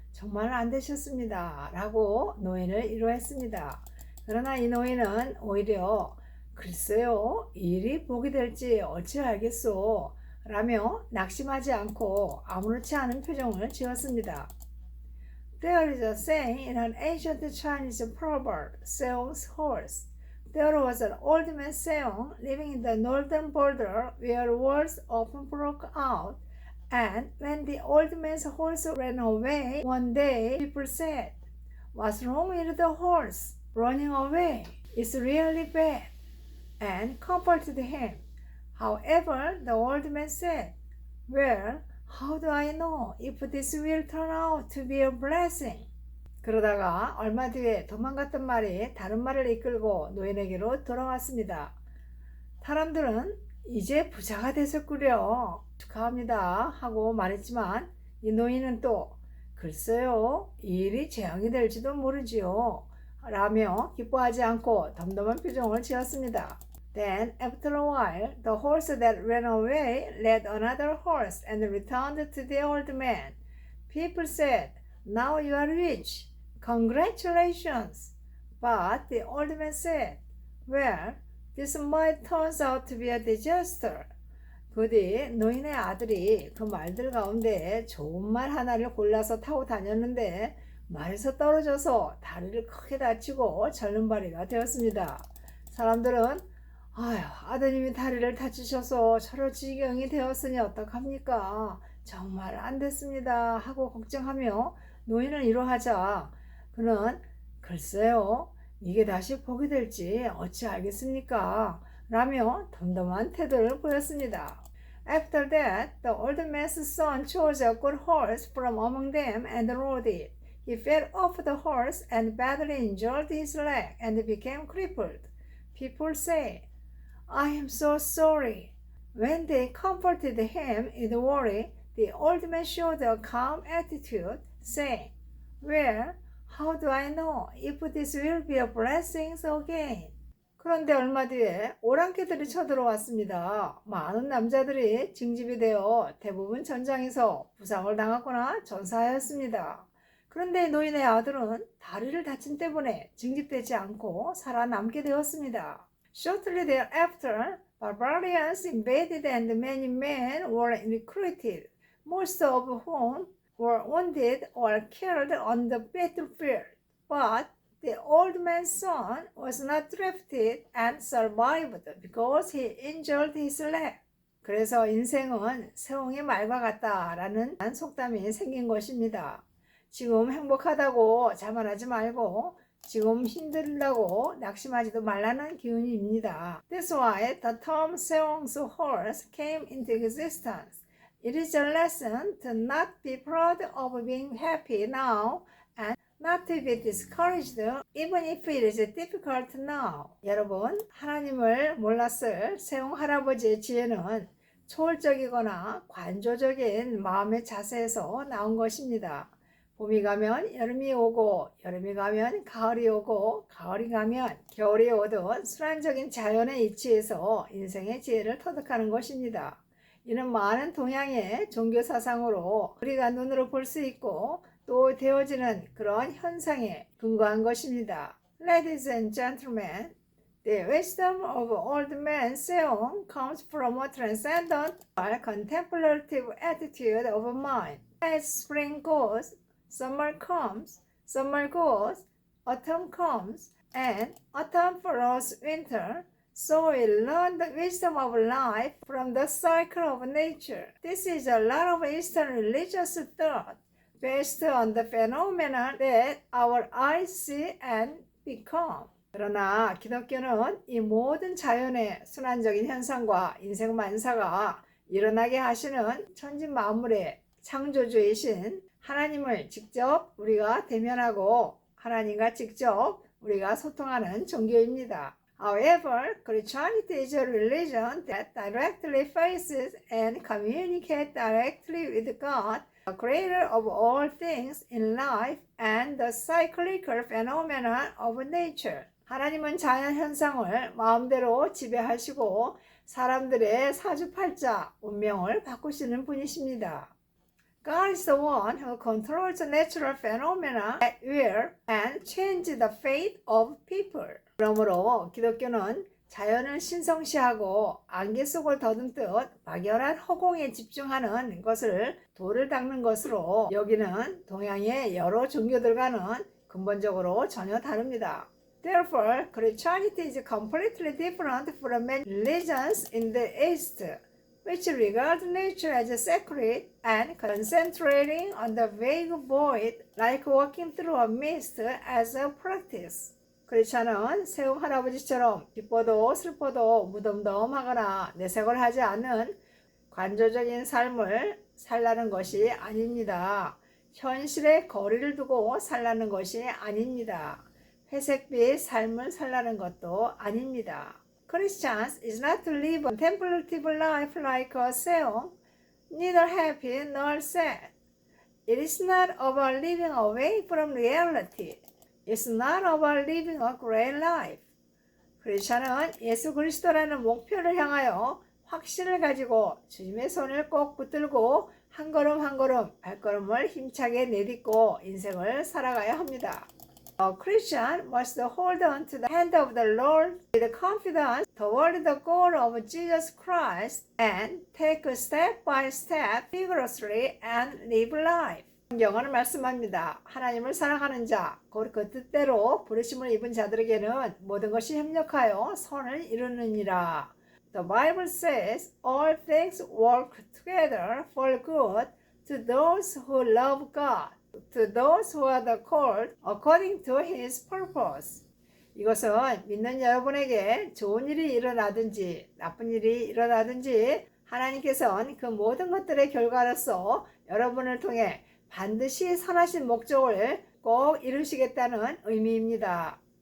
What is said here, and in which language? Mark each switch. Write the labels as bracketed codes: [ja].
[ko] 정말 안 되셨습니다. 라고 노인을 위로했습니다. 그러나 이 노인은 오히려 글쎄요 일이 복이 될지 어찌 알겠소 라며 낙심하지 않고 아무렇지 않은 표정을 지었습니다. [en] There is a saying in an ancient Chinese proverb, Seong's horse. There was an old man Seong living in the northern border where wars often broke out, and when the old man's horse ran away one day, people said, "What's wrong with the horse? Running away? It's really bad," and comforted him. However, the old man said, "Well, how do I know if this will turn out to be a blessing?" [ko] 그러다가 얼마 뒤에 도망갔던 말이 다른 말을 이끌고 노인에게로 돌아왔습니다. 사람들은 이제 부자가 되셨구려. 축하합니다 하고 말했지만 이 노인은 또 글쎄요 이 일이 재앙이 될지도 모르지요 라며 기뻐하지 않고 덤덤한 표정을 지었습니다. [en] Then, after a while, the horse that ran away led another horse and returned to the old man. People said, "Now you are rich. Congratulations." But the old man said, "Well, this might turn out to be a disaster." [ko] 부디 노인의 아들이 그 말들 가운데 좋은 말 하나를 골라서 타고 다녔는데 말에서 떨어져서 다리를 크게 다치고 절름발이가 되었습니다. 사람들은 아휴, 아드님이 다리를 다치셔서 저럴 지경이 되었으니 어떡합니까? 정말 안 됐습니다 하고 걱정하며 노인을 위로하자 그는 글쎄요 이게 다시 복이 될지 어찌 알겠습니까? 라며 덤덤한 태도를 보였습니다. [en] After that, the old man's son chose a good horse from among them and rode it. He fell off the horse and badly injured his leg and became crippled. People say, "I am so sorry." When they comforted him with worry, the old man showed a calm attitude, saying, "Well, how do I know if this will be a blessing again?" [ko] 그런데 얼마 뒤에 오랑캐들이 쳐들어왔습니다. 많은 남자들이 징집이 되어 대부분 전장에서 부상을 당하거나 전사하였습니다. 그런데 노인의 아들은 다리를 다친 때문에 징집되지 않고 살아남게 되었습니다. [en] Shortly thereafter, barbarians invaded and many men were recruited, most of whom were wounded or killed on the battlefield. But the old man's son was not drafted and survived because he injured his leg. [ko] 그래서 인생은 세옹의 말과 같다라는 속담이 생긴 것입니다. 지금 행복하다고 자만하지 말고 지금 힘들다고 낙심하지도 말라는 기운입니다. [en] That's why the term Seong's horse came into existence. It is a lesson to not be proud of being happy now and not to be discouraged even if it is difficult now. [ko] 여러분, 하나님을 몰랐을 세옹 할아버지의 지혜는 초월적이거나 관조적인 마음의 자세에서 나온 것입니다. 봄이 가면 여름이 오고 여름이 가면 가을이 오고 가을이 가면 겨울이 오듯 순환적인 자연의 이치에서 인생의 지혜를 터득하는 것입니다. 이는 많은 동양의 종교 사상으로 우리가 눈으로 볼 수 있고 또 되어지는 그런 현상에 근거한 것입니다. [en] Ladies and gentlemen, the wisdom of old man Seong comes from a transcendent contemplative attitude of mind. As spring goes, summer comes, summer goes, autumn comes, and autumn follows winter. So we learn the wisdom of life from the cycle of nature. This is a lot of Eastern religious thought based on the phenomena that our eyes see and become. [ko] 그러나 기독교는 이 모든 자연의 순환적인 현상과 인생 만사가 일어나게 하시는 천지 만물의 창조주이신 하나님을 직접 우리가 대면하고 하나님과 직접 우리가 소통하는 종교입니다. [en] However, Christianity is a religion that directly faces and communicates directly with God, the creator of all things in life and the cyclical phenomena of nature. [ko] 하나님은 자연 현상을 마음대로 지배하시고 사람들의 사주팔자 운명을 바꾸시는 분이십니다. [en] God is the one who controls the natural phenomena at will and changes the fate of people. [ko] 그러므로 기독교는 자연을 신성시하고 안개 속을 더듬듯 막연한 허공에 집중하는 것을 돌을 닦는 것으로 여기는 동양의 여러 종교들과는 근본적으로 전혀 다릅니다. [en] Therefore, Christianity is completely different from many religions in the East, which regard nature as sacred and concentrating on the vague void like walking through a mist as a practice. [ko] 크리스찬은 세움 할아버지처럼 기뻐도 슬퍼도 무덤덤하거나 내색을 하지 않은 관조적인 삶을 살라는 것이 아닙니다. 현실에 거리를 두고 살라는 것이 아닙니다. 회색빛 삶을 살라는 것도 아닙니다. [en] Christians is not to live a contemplative life like a seong, neither happy nor sad. It is not about living away from reality. It's not about living a great life. [ko] 크리스찬은 예수 그리스도라는 목표를 향하여 확신을 가지고 주님의 손을 꼭 붙들고 한 걸음 한 걸음 발걸음을 힘차게 내딛고 인생을 살아가야 합니다. [en] A Christian must hold on to the hand of the Lord with confidence toward the goal of Jesus Christ and take step by step vigorously and live life. [ko] 성경은 말씀합니다. 하나님을 사랑하는 자, 곧 그 뜻대로 부르심을 입은 자들에게는 모든 것이 협력하여 선을 이루느니라. [en] The Bible says all things work together for good to those who love God, to those who are the called according to His purpose. [ko] 이것은 믿는 여러분에게 좋은 일이 일어나든지 나쁜 일이 일어나든지 하나님께서는 그 모든 것들의 결과로서 여러분을 통해 반드시 선하신 목적을 꼭 이루시겠다는 의미입니다.